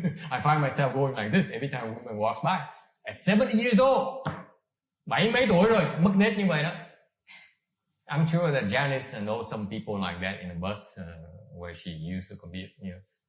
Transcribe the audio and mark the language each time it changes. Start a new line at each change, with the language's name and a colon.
English: I find myself going like this every time a woman walks by. At 70 years old,
Vietnamese: 70 mấy tuổi rồi, mất nết như vậy đó.
English: I'm sure that Janice knows some people like that in the bus where she used to commute. You know.